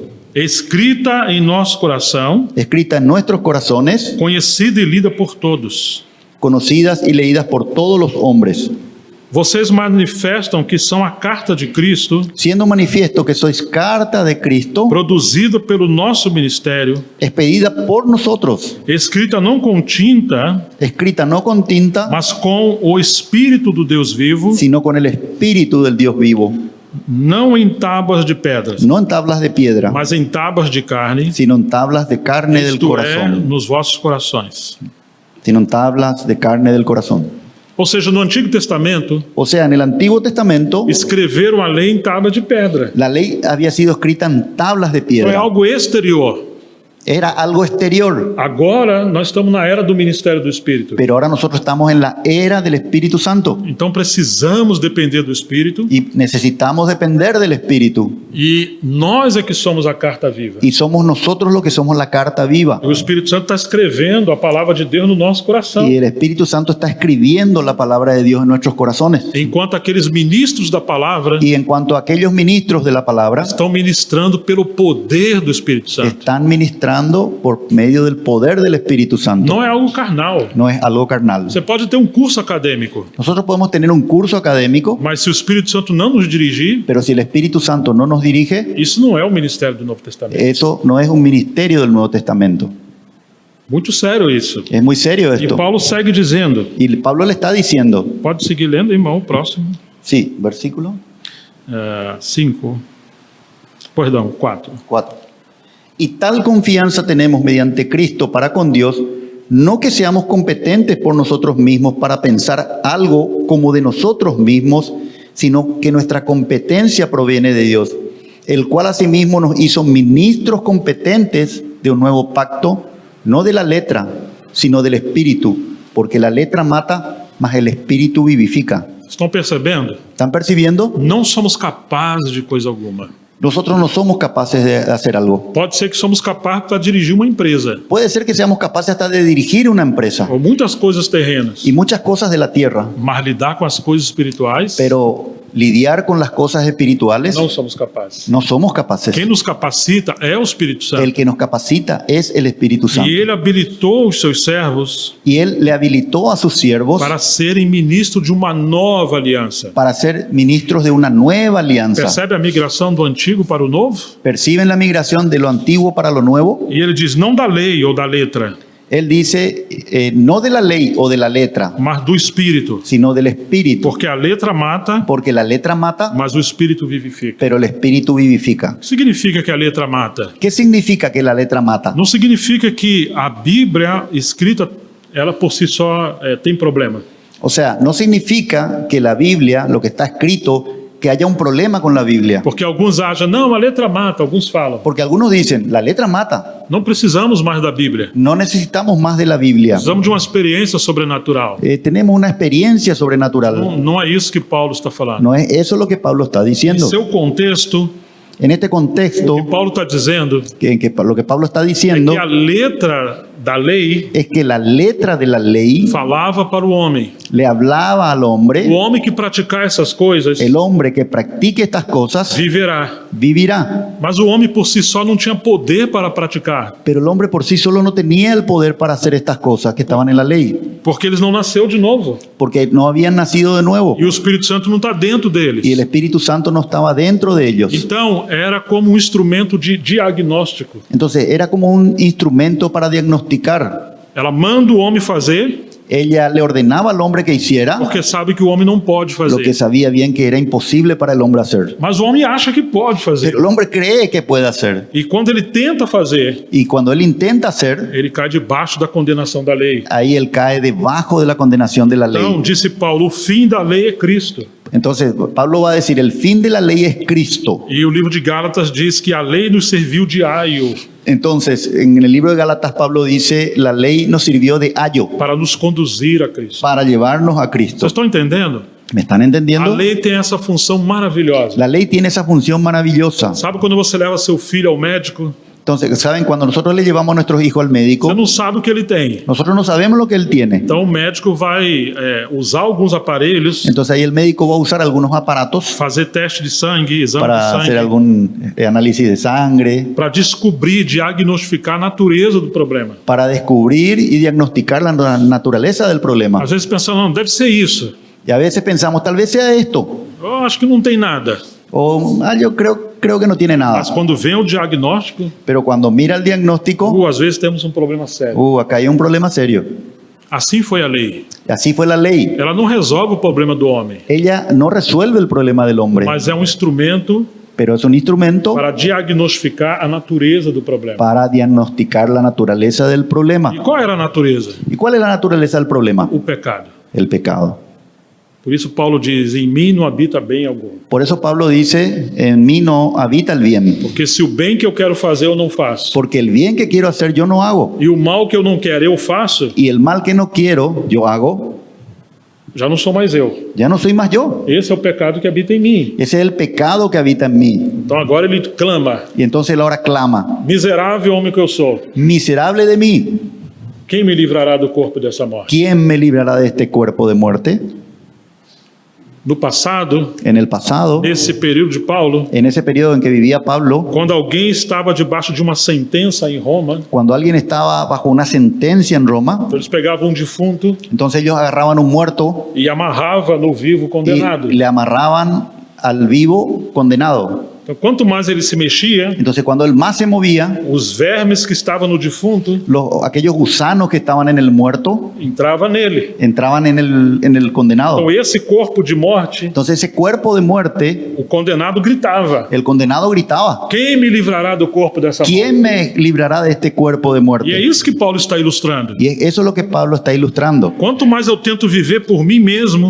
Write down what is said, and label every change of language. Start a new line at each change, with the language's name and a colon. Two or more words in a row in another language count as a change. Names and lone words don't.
Portuguese: escrita em nosso coração,
Spanish: escritas en nuestros corazones,
Portuguese: conhecida e lida por todos.
Spanish: conocidas y leídas por todos los hombres,
Portuguese: Vocês manifestam que são a carta de Cristo,
Spanish: siendo manifiesto que sois carta de Cristo,
Portuguese: produzida pelo nosso ministério,
Spanish: expedida por nosotros,
Portuguese: escrita não com tinta,
Spanish: escrita no con tinta,
Portuguese: mas com o Espírito do Deus vivo,
Spanish: sino con el Espíritu del Dios vivo,
Portuguese: não em tábuas de pedras,
Spanish: no en tablas de piedra,
Portuguese: mas em tábuas de carne,
Spanish: sino en tablas de carne del
Portuguese: isto é,
Spanish: corazón,
Portuguese: nos vossos corações.
Spanish: sino en tablas de carne del corazón.
Portuguese: Ou seja, no Antigo Testamento,
Spanish: O sea, en el Antiguo Testamento,
Portuguese: escreveram a lei em tábua de pedra.
Spanish: la lei había sido escrita en tablas de
Portuguese: Então é
Spanish: piedra,
Portuguese: algo exterior.
Spanish: era algo exterior.
Portuguese: Agora nós estamos na era do ministério do Espírito.
Spanish: Pero ahora nosotros estamos en la era del Espíritu Santo
Portuguese: Então precisamos depender do Espírito
Spanish: y necesitamos depender del Espíritu.
Portuguese: e nós é que somos a carta viva.
Spanish: Y somos nosotros los que somos la carta viva.
Portuguese: O Espírito Santo está escrevendo a palavra de Deus no nosso coração.
Spanish: Y el Espíritu Santo está escribiendo la palabra de Dios en nuestros corazones.
Portuguese: Enquanto aqueles ministros da palavra
Spanish: Y en cuanto a aquellos ministros de la palabra,
Portuguese: estão ministrando pelo poder do Espírito Santo.
Spanish: están ministrando por medio del poder del Espíritu Santo.
Portuguese: Não é algo carnal.
Spanish: No es algo carnal.
Portuguese: Você pode ter um curso acadêmico,
Spanish: Nosotros podemos tener un curso académico,
Portuguese: mas se o Espírito Santo não nos dirigir,
Spanish: pero si el Espíritu Santo no nos dirige,
Portuguese: isso não é o ministério do Novo Testamento.
Spanish: eso no es un ministerio del Nuevo Testamento.
Portuguese: Muito sério isso.
Spanish: Es muy serio
Portuguese: E
Spanish: esto.
Portuguese: Paulo segue dizendo,
Spanish: Y Pablo le está diciendo,
Portuguese: pode seguir lendo, irmão, o próximo.
Spanish: sí, versículo
Portuguese: 5. Perdão, 4.
Spanish: 4. Y tal confianza tenemos mediante Cristo para con Dios, no que seamos competentes por nosotros mismos para pensar algo como de nosotros mismos, sino que nuestra competencia proviene de Dios, el cual asimismo nos hizo ministros competentes de un nuevo pacto, no de la letra, sino del Espíritu, porque la letra mata, mas el Espíritu vivifica.
Portuguese: Estão percebendo?
Spanish: ¿Están percibiendo?
Portuguese: Não somos capazes de coisa alguma.
Spanish: Nosotros no somos capaces de hacer algo.
Portuguese: Pode ser que somos capazes para dirigir uma empresa
Spanish: Puede ser que seamos capaces hasta de dirigir una empresa
Portuguese: ou muitas coisas terrenas,
Spanish: y muchas cosas de la tierra,
Portuguese: mas lidar com as coisas espirituais
Spanish: pero lidiar con las cosas espirituales
Portuguese: não somos capazes.
Spanish: no somos capaces.
Portuguese: Quem nos capacita é o Espírito
Spanish: El
Portuguese: Santo.
Spanish: que nos capacita es el Espíritu Santo.
Portuguese: E ele habilitou os seus servos
Spanish: Y Él le habilitó a sus siervos
Portuguese: para serem ministros de uma nova aliança.
Spanish: para ser ministros de una nueva alianza.
Portuguese: Percebe a migração do antigo para o novo?
Spanish: Perciben la migración de lo antiguo para lo nuevo.
Portuguese: E ele diz não da lei ou da letra,
Spanish: Él dice, no de la ley o de la letra,
Portuguese: mas do Espírito.
Spanish: sino del Espíritu.
Portuguese: Porque a letra mata,
Spanish: Porque la letra mata,
Portuguese: mas o Espírito vivifica.
Spanish: pero el Espíritu vivifica.
Portuguese: O que significa que a letra mata?
Spanish: ¿Qué significa que la letra mata?
Portuguese: Não significa que a Bíblia escrita, ela por si só tem problema.
Spanish: O sea, no significa que la Biblia, lo que está escrito, que haya un problema con la Biblia.
Portuguese: Porque alguns acham, não, a letra mata, alguns falam.
Spanish: Porque algunos dicen, la letra mata.
Portuguese: Não precisamos mais da Bíblia.
Spanish: No necesitamos más de la Biblia.
Portuguese: Precisamos de uma experiência sobrenatural.
Spanish: Tenemos una experiencia sobrenatural.
Portuguese: Não é isso que Paulo está falando.
Spanish: No es eso lo que Pablo está
Portuguese: Em
Spanish: diciendo.
Portuguese: seu contexto,
Spanish: En este
Portuguese: o
Spanish: contexto,
Portuguese: que Paulo está dizendo
Spanish: lo que Pablo está
Portuguese: é
Spanish: diciendo
Portuguese: que a letra da lei
Spanish: es que la letra de la lei
Portuguese: falava para o homem.
Spanish: le hablaba al
Portuguese: O
Spanish: hombre,
Portuguese: homem que praticar essas coisas
Spanish: el hombre que practique estas cosas
Portuguese: viverá.
Spanish: vivirá.
Portuguese: Mas o homem por si só não tinha poder para praticar,
Spanish: Pero el hombre por sí solo no tenía el poder para hacer estas cosas que estaban en la ley,
Portuguese: porque eles não nasceu de novo.
Spanish: porque no habían nacido de nuevo
Portuguese: E o Espírito Santo não está dentro deles.
Spanish: y el Espíritu Santo no estaba dentro de ellos.
Portuguese: Então, era como um instrumento de diagnóstico.
Spanish: Entonces era como un instrumento para diagnosticar.
Portuguese: Ela manda o homem fazer,
Spanish: Ella le ordenaba al hombre que hiciera
Portuguese: porque sabe que o homem não pode
Spanish: lo que
Portuguese: fazer.
Spanish: sabía bien que era imposible para el hombre hacer.
Portuguese: Mas o homem acha que pode fazer.
Spanish: Pero el hombre cree que puede hacer.
Portuguese: E quando ele tenta fazer,
Spanish: Y cuando él intenta hacer,
Portuguese: ele cai debaixo da condenação da lei.
Spanish: ahí él cae debajo de la condenación de la
Portuguese: Então,
Spanish: ley.
Portuguese: disse Paulo, o fim da lei é Cristo.
Spanish: Entonces Pablo va a decir, el fin de la ley es Cristo.
Portuguese: E o livro de Gálatas diz que a lei nos serviu de aio
Spanish: Entonces en el libro de Gálatas Pablo dice, la ley nos sirvió de ayo
Portuguese: para nos conduzir a Cristo.
Spanish: para llevarnos a Cristo.
Portuguese: Vocês estão entendendo?
Spanish: ¿Me están
Portuguese: A
Spanish: entendiendo?
Portuguese: lei tem essa função maravilhosa.
Spanish: La lei tiene esa función maravillosa.
Portuguese: Sabe quando você leva seu filho ao médico?
Spanish: Entonces, ¿saben? Cuando nosotros le llevamos a nuestros hijos al
Portuguese: Você
Spanish: médico,
Portuguese: não sabe o que ele tem.
Spanish: nosotros no sabemos lo que él tiene.
Portuguese: Então o médico vai usar alguns aparelhos,
Spanish: Entonces ahí el médico va a usar algunos aparatos
Portuguese: fazer teste de sangue, exame de
Spanish: para hacer
Portuguese: sangue,
Spanish: algún análisis de sangre,
Portuguese: para descobrir, diagnosticar a natureza do problema.
Spanish: para descubrir y diagnosticar la naturaleza del problema.
Portuguese: Às vezes pensando, não, deve ser isso.
Spanish: Y a veces pensamos, tal vez sea esto.
Portuguese: Eu acho que não tem nada.
Spanish: O, yo creo que no tiene nada.
Portuguese: Mas quando vem o diagnóstico,
Spanish: Pero cuando mira el diagnóstico,
Portuguese: às vezes temos um problema sério.
Spanish: acá hay un problema serio.
Portuguese: Assim foi a lei.
Spanish: Y así fue la ley.
Portuguese: Ela não resolve o problema do homem,
Spanish: Ella no resuelve el problema del hombre,
Portuguese: mas é um instrumento
Spanish: pero es un instrumento
Portuguese: para diagnosticar a natureza do problema.
Spanish: para diagnosticar la naturaleza del problema.
Portuguese: E qual era a natureza?
Spanish: ¿Y cuál es la naturaleza del problema?
Portuguese: O pecado.
Spanish: El pecado.
Portuguese: Por isso Paulo diz, em mim não habita bem algum.
Spanish: Por eso Pablo dice, en mí no habita el bien,
Portuguese: Porque se o bem que eu quero fazer eu não faço,
Spanish: porque el bien que quiero hacer yo no hago,
Portuguese: e o mal que eu não quero eu faço,
Spanish: y el mal que no quiero yo hago,
Portuguese: já não sou mais eu.
Spanish: ya no soy más yo.
Portuguese: Esse é o pecado que habita em mim.
Spanish: Ese es el pecado que habita en mí.
Portuguese: Então agora ele clama,
Spanish: Y entonces él ahora clama,
Portuguese: miserável homem que eu sou,
Spanish: miserable de mí,
Portuguese: quem me livrará do corpo dessa morte?
Spanish: ¿quién me librará de este cuerpo de muerte?
Portuguese: No passado,
Spanish: En el pasado,
Portuguese: nesse período de Paulo,
Spanish: en ese periodo en que vivía Pablo,
Portuguese: quando alguém estava debaixo de uma sentença em Roma,
Spanish: cuando alguien estaba bajo una sentencia en Roma,
Portuguese: eles pegavam um defunto
Spanish: entonces ellos agarraban un muerto
Portuguese: e amarrava no vivo condenado.
Spanish: y le amarraban al vivo condenado.
Portuguese: Então, quanto mais ele se mexia,
Spanish: Entonces cuando él más se movía,
Portuguese: os vermes que estavam no defunto
Spanish: aquellos gusanos que estaban en el muerto
Portuguese: entravam nele.
Spanish: entraban en el condenado.
Portuguese: Então esse corpo de morte,
Spanish: Entonces ese cuerpo de muerte,
Portuguese: o condenado gritava:
Spanish: el condenado gritaba,
Portuguese: quem me livrará do corpo dessa morte?
Spanish: ¿quién me librará de este cuerpo de
Portuguese: E é
Spanish: muerte?
Portuguese: isso que Paulo está ilustrando.
Spanish: Y eso es lo que Pablo está ilustrando.
Portuguese: Quanto mais eu tento viver por mim mesmo,